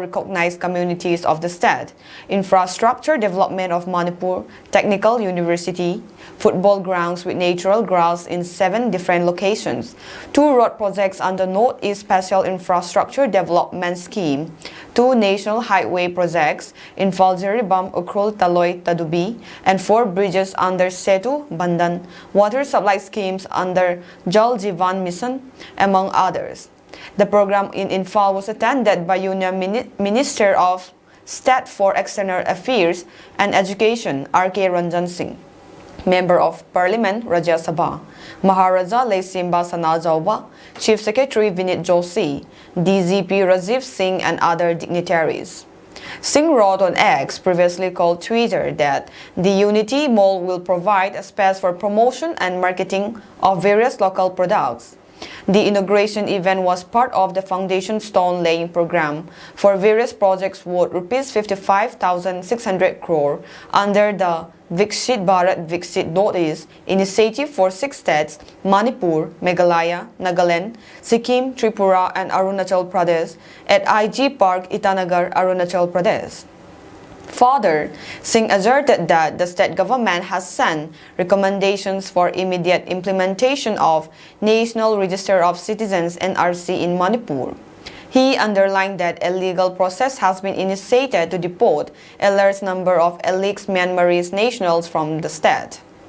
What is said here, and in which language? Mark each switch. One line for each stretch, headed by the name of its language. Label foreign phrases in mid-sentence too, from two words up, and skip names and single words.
English: recognized communities of the state, infrastructure development of Manipur Technical University, football grounds with natural grass in 7 different locations, 2 road projects under Northeast Special Infrastructure Development Scheme, 2 national highway projects in Faljeribam, Ukrul, Taloy, Tadubi, and 4 bridges under Setu, Bandan, water supply schemes under Jal Jeevan Mission, among others. The program in Imphal was attended by Union Minister of State for External Affairs and Education, R.K. Ranjan Singh, Member of Parliament Rajya Sabha, Maharaja Laisimba Sanajauba, Chief Secretary Vinit Joshi, DGP Rajiv Singh, and other dignitaries. Singh wrote on X, previously called Twitter, that the Unity Mall will provide a space for promotion and marketing of various local products. The inauguration event was part of the foundation stone laying program for various projects worth rupees 55,600 crore under the Viksit Bharat Viksit Northeast initiative for 6 states, Manipur, Meghalaya, Nagaland, Sikkim, Tripura, and Arunachal Pradesh at IG Park, Itanagar, Arunachal Pradesh. Further, Singh asserted that the state government has sent recommendations for immediate implementation of National Register of Citizens (NRC) in Manipur. He underlined that a legal process has been initiated to deport a large number of illegal Myanmarese nationals from the state.